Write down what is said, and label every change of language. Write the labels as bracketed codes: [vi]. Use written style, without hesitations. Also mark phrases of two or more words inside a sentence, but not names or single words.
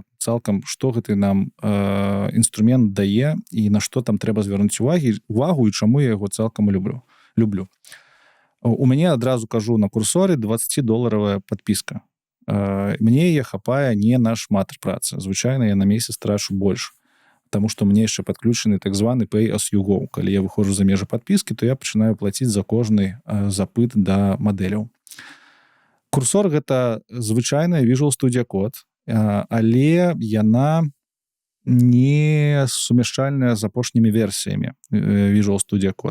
[be] Цалкам, што гэты нам інструмент дае і на што там трэба звярнуць увагу і чаму я яго цалкам люблю. У мяне адразу кажу на курсоры $20 падпіска. Мне яе хапае не на шмат працы. Звычайна я на месяц трачу больш. Таму што мне яшчэ падключаны так званы [en] Pay as you go. [be] Калі я выходжу за межы падпіскі, то я пачынаю плаціць за кожны запыт да мадэляў. Курсор гэта звычайная Visual Studio Code, але яна не сумяшчальная з апошнімі версіямі Visual Studio Code.